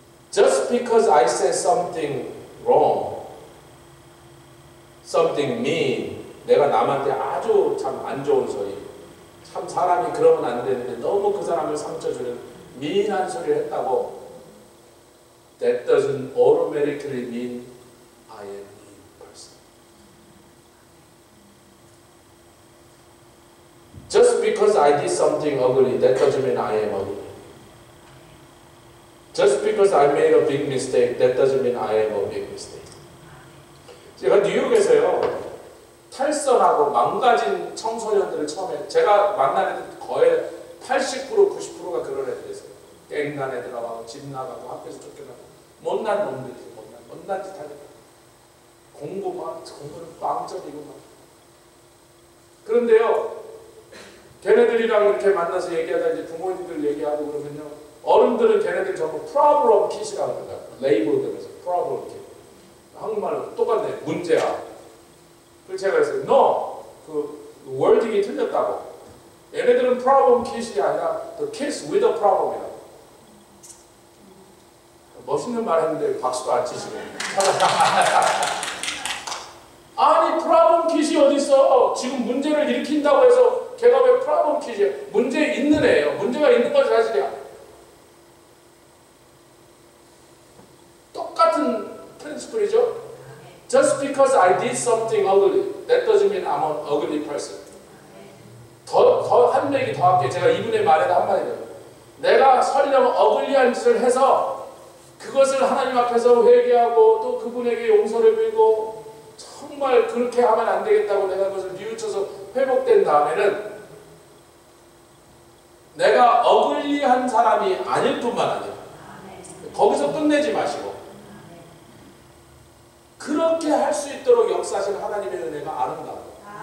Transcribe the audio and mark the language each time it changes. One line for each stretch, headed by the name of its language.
English: Just because I said something wrong, something mean,
Korean: 내가 남한테 아주 참 안 좋은 소리, 참 사람이 그러면 안 되는데 너무 그 사람을 상처 주는 미인한 소리를 했다고,
English: that doesn't automatically mean I am a person. Just because I did something ugly, that doesn't mean I am ugly. Just because I made a big mistake, that doesn't mean I am a big mistake.
Korean: 제가 뉴욕에서요, 탈선하고 망가진 청소년들을 처음에, 제가 만난 애들 거의 80% 90%가 그런 애들이었어요. 갱단에 들어가고 집 나가고 학교에서 쫓겨나고 못난 놈들이, 못난 짓 하니까 공부는 빵점이고 막. 그런데요, 걔네들이랑 이렇게 만나서 얘기하다 이제 부모님들 얘기하고 그러면요, 어른들은 걔네들 전부 problem kit이라고 합니다. 레이블 되면서 problem kit. 한국말로 똑같네. 문제야. 그래서 제가 그랬어요. No! 그 wording이 틀렸다고. 얘네들은 problem kid이 아니라
English: the kids with a problem
Korean: 이다. 멋있는 말 했는데 박수도 안 치시고. 아니 problem kid이 어디 있어? 지금 문제를 일으킨다고 해서 걔가 왜 problem kid이야? 문제 있는 애예요. 문제가 있는 건 사실이야. 똑같은 프린시플이죠.
English: Just because I did something ugly, that doesn't mean I'm an ugly person.
Korean: 한 얘기 더 할게요. 제가 이분의 말에도 한마디예요. 내가 설령 어글리한 짓을 해서 그것을 하나님 앞에서 회개하고 또 그분에게 용서를 빌고 정말 그렇게 하면 안 되겠다고 내가 그것을 뉘우쳐서 회복된 다음에는 내가 어글리한 사람이 아닐 뿐만 아니라 거기서 끝내지 마시고 그렇게 할 수 있도록 역사하신 하나님의 은혜가 아름다워요.